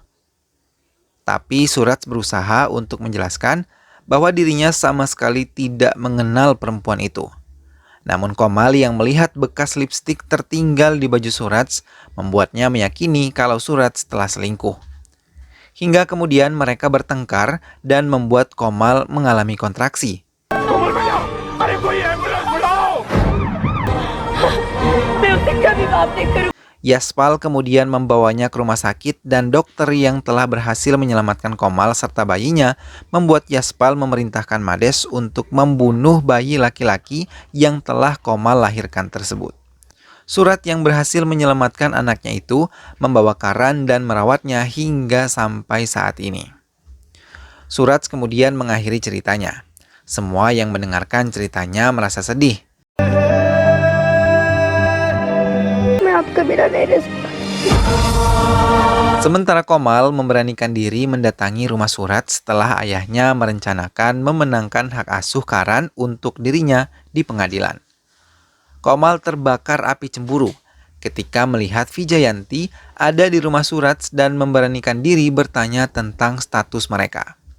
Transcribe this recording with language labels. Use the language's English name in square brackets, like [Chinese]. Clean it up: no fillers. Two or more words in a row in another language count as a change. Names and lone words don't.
[Indonesian] Tapi Suraj berusaha untuk menjelaskan bahwa dirinya sama sekali tidak mengenal perempuan itu. Namun Komal yang melihat bekas lipstik tertinggal di baju Suraj membuatnya meyakini kalau Suraj telah selingkuh. Hingga kemudian mereka bertengkar dan membuat Komal mengalami kontraksi. [Hindi] कोमल भैया अरे कोई एम्बुलेंस बुलाओ मैं उसे कभी माफ नहीं करूँ. [Indonesian] Yaspal kemudian membawanya ke rumah sakit dan dokter yang telah berhasil menyelamatkan Komal serta bayinya membuat Yaspal memerintahkan Mades untuk membunuh bayi laki-laki yang telah Komal lahirkan tersebut. Suraj yang berhasil menyelamatkan anaknya itu membawa Karan dan merawatnya hingga sampai saat ini. Suraj kemudian mengakhiri ceritanya. Semua yang mendengarkan ceritanya merasa sedih. [Hindi] मैं आपका बिना नहीं रह सकता। [Indonesian] Sementara Komal memberanikan diri mendatangi rumah Suraj setelah ayahnya merencanakan memenangkan hak asuh Karan untuk dirinya di pengadilan. Komal terbakar api cemburu ketika melihat Vijayanti ada di rumah Suraj dan memberanikan diri bertanya tentang status mereka.